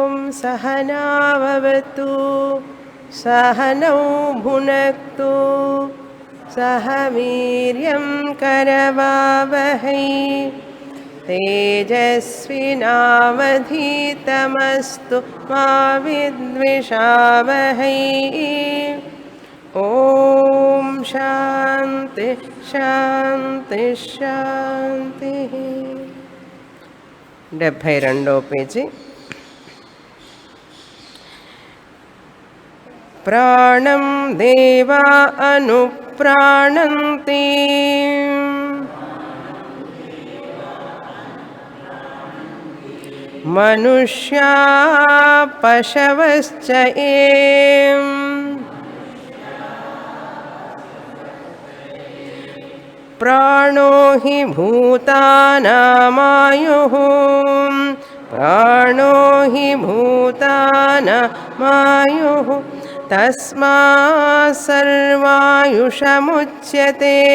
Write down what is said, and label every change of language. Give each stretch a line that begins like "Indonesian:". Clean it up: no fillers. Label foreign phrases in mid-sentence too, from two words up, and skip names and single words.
Sanskrit: सहनाववतु सहनौ भुनक्तु सह वीर्यं करवावहै तेजस्विनावधीतमस्तु मा विद्विषावहै ఓం శాంతి శాంతి శాంతి
Telugu: 72వ పేజీ
Sanskrit: ప్రాణం దేవా అనుప్రాణంతి మనుష్యా పశవశ్చ ఏం प्राणो हि भूतानामायुः प्राणो हि भूतानामायुः तस्मात् सर्वायुषमुच्यते